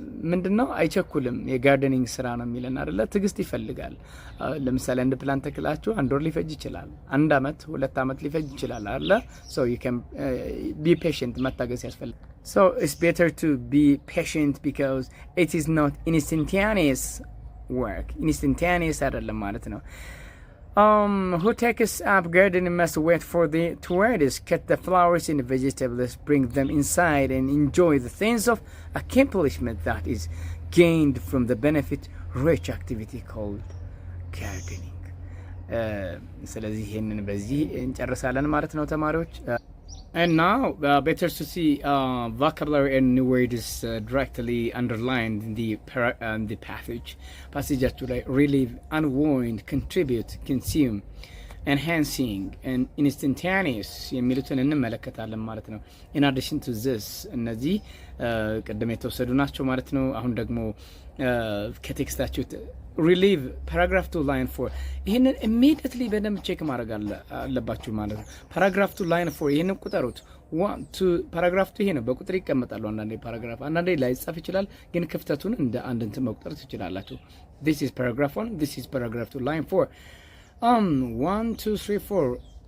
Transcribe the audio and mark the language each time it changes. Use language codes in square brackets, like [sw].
[am] ምንድነው አይቸኩልም የጋርደኒንግ ስራ ነው የሚለን አይደለ? ትግስት ይፈልጋል። ለምሳሌ አንድ ፕላንት ተክላችሁ አንድ ወር ሊፈጅ ይችላል፣ አንድ አመት 2 አመት ሊፈጅ ይችላል አይደለ? [en] So you can be patient [am] መታገስ ያስፈልጋል። [en] So it's better to be patient because it is not instantaneous work. instantaneous [am] አይደለም ማለት ነው። [en] Who takes up gardening must wait for the tourists, cut the flowers and vegetables, bring them inside and enjoy the sense of accomplishment that is gained from the benefit rich activity called gardening. [am] ስለዚህ ይሄንን በዚህ እንጨርሳለን ማለት ነው ተማሪዎች። [en] And now better to see vocabulary and new words directly underlined in the passage. [am] Passageaችሁ ላይ relieve, unwind, contribute, consume, enhancing and instantaneous የሚሉትን እንመለከታለን ማለት ነው። [en] in addition to this [am] እነዚህ ቀደም የተወሰዱ ናቸው ማለት ነው። አሁን ደግሞ ከቴክስታችሁ relieve paragraph 2 line 4 ይሄንን immediately በደንብ ቼክ ማድረግ አለባችሁ ማለት ነው። paragraph 2 line 4 ይሄንን ቁጠሩት። 1 2 paragraph 2 ይሄ ነው በቁጥር ይቀመጣሉ። አንዳንዴ paragraph አንዳንዴ ላይ ጻፍ ይችላል፣ ግን ክፍተቱን እንደ አንድ እንትን መቁጠር ትችላላችሁ። [en] this is paragraph 1, this is paragraph 2 line 4 [am] 1 2 3 4